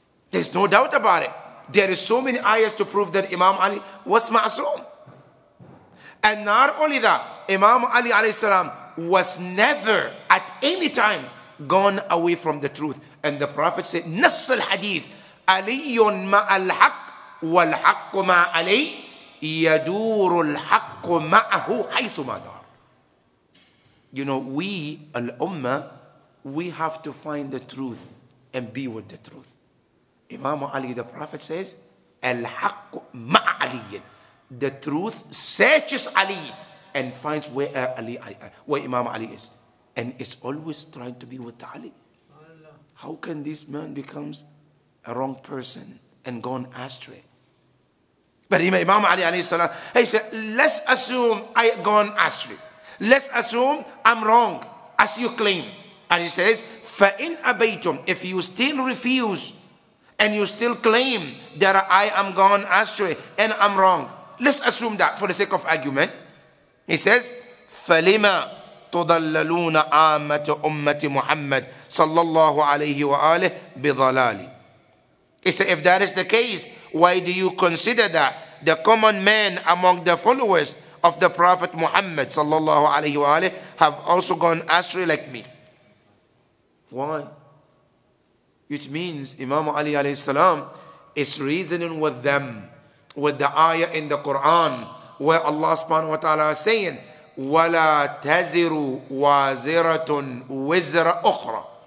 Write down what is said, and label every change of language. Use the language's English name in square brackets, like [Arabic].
[English] There's no doubt about it. There is so many ayahs to prove that Imam Ali was ma'soom. And not only that, Imam Ali alayhi salam was never at any time gone away from the truth. And the Prophet said, Nass al-Hadith, [Arabic] علي مع الحق والحق مع علي يدور الحق معه حيثما دار. [English] You know, we, al-ummah, we have to find the truth and be with the truth. Imam Ali, the Prophet says, al-haqq ma' Ali. The truth searches Ali and finds where Imam Ali is. And it's always trying to be with Ali. How can this man becomes a wrong person and gone astray? But Imam Ali alayhi salam, he said, let's assume I gone astray. Let's assume I'm wrong, as you claim. And he says, [Arabic] فَإِنْ أَبَيْتُمْ, [English] if you still refuse and you still claim that I am gone astray and I'm wrong, let's assume that for the sake of argument. He says, [Arabic] فَلِمَا تُضَلَّلُونَ عَامَّةُ أُمَّةِ مُحَمَّدٍ صَلَّى اللَّهُ عَلَيْهِ وَآلِهِ بِضَلَالِ. [English] He said, if that is the case, why do you consider that the common men among the followers of the Prophet Muhammad sallallahu alaihi wasallam have also gone astray like me? Why? Which means Imam Ali alayhi salam is reasoning with them with the ayah in the Quran where Allah subhanahu wa ta'ala is saying, [Arabic] وَلَا تَزِرُ وَازِرَةٌ وِزْرَ أُخْرَى.